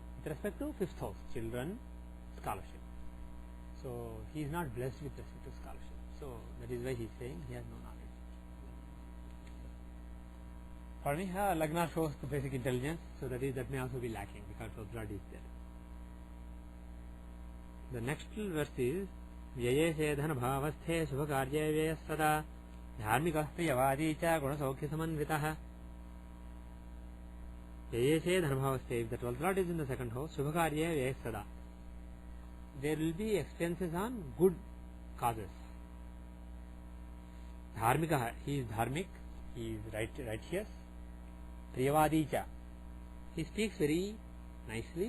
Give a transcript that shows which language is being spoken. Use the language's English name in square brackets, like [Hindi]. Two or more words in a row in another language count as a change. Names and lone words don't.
[English] With respect to 5th house, children, scholarship. So he is not blessed with respect to scholarship. So that is why he is saying he has no knowledge. For me, Lagna shows the basic intelligence, so that may also be lacking because 12th Lord is there. [Sanskrit] The next verse is व्यये सेधन भावस्थे शुभकार्ये व्यय सदा धार्मिकः प्रियवादी च गुणसौख्य समन्वितः. व्यये सेधन भावस्थे, [English] if the 12th Lord is in the second house, [Sanskrit] शुभकार्ये व्यय सदा, [English] there will be expenses on good causes. Dharmikah, he is dharmic, he is righteous. [Sanskrit] प्रियवादी च, [English] he speaks very nicely.